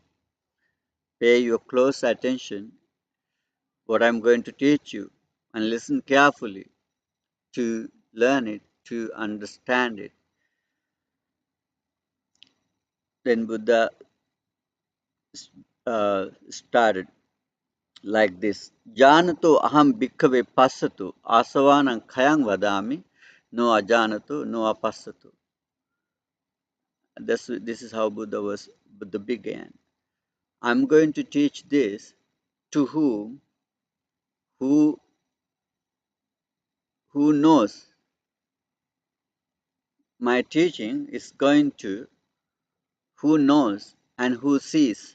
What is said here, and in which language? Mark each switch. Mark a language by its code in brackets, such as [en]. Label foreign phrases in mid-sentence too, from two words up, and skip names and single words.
[en] Pay your close attention. What I'm going to teach you, and listen carefully to learn it, to understand it. Then Buddha started like this. [pi] Janato aham bhikkhave passato asavanam khayang vadami no ajanato no apassato. [en] This is how Buddha began. I'm going to teach this to who who knows my teaching is going to who knows and who sees.